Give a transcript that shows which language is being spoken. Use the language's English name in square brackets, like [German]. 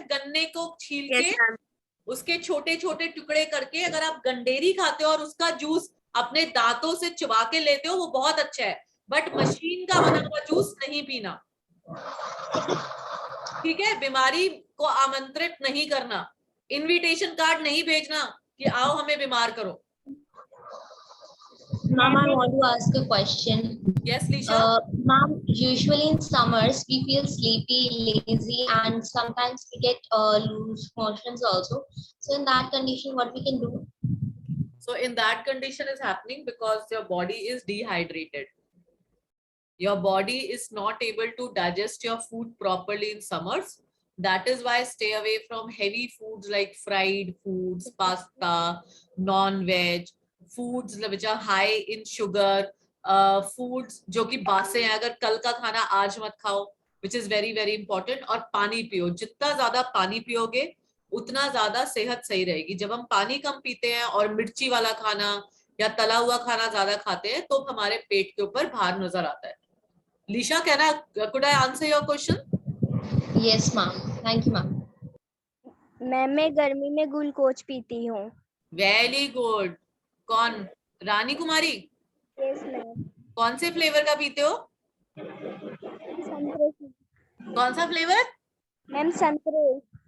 [Hindi] गन्ने को छील के उसके छोटे छोटे टुकड़े करके अगर आप गंडेरी खाते हो और उसका जूस अपने दांतों से चबा के लेते हो वो बहुत अच्छा है, बट मशीन का बना हुआ जूस नहीं पीना, ठीक है। बीमारी को आमंत्रित नहीं करना, इनविटेशन कार्ड नहीं भेजना कि आओ हमें बीमार करो। [English] Ma'am, I want to ask a question. Yes, Lisha. Ma'am, usually in summers we feel sleepy, lazy, and sometimes we get loose motions also. So in that condition, what we can do? So in that condition is happening because your body is dehydrated. Your body is not able to digest your food properly in summers. That is why stay away from heavy foods like fried foods, pasta, non-veg, foods which are high in sugar, foods [Hindi] जो कि बासे हैं, अगर कल का खाना आज मत खाओ, [English] which is very very important. [Hindi] और पानी पियो, जितना ज्यादा पानी पियोगे उतना ज्यादा सेहत सही रहेगी। जब हम पानी कम पीते हैं और मिर्ची वाला खाना या तला हुआ खाना ज्यादा खाते हैं तो हमारे पेट के ऊपर भार नजर आता है। [English] Lisha, could I answer your question? Yes, ma'am. Thank you, ma'am. [Hindi] Ma'am मैं गर्मी में ग्लूकोज पीती हूँ। [English] Very good. [Hindi] कौन? रानी कुमारी? [English] Yes ma'am. [Hindi] कौन से फ्लेवर का पीते हो? संतरे। कौन सा फ्लेवर? मैम संतरे।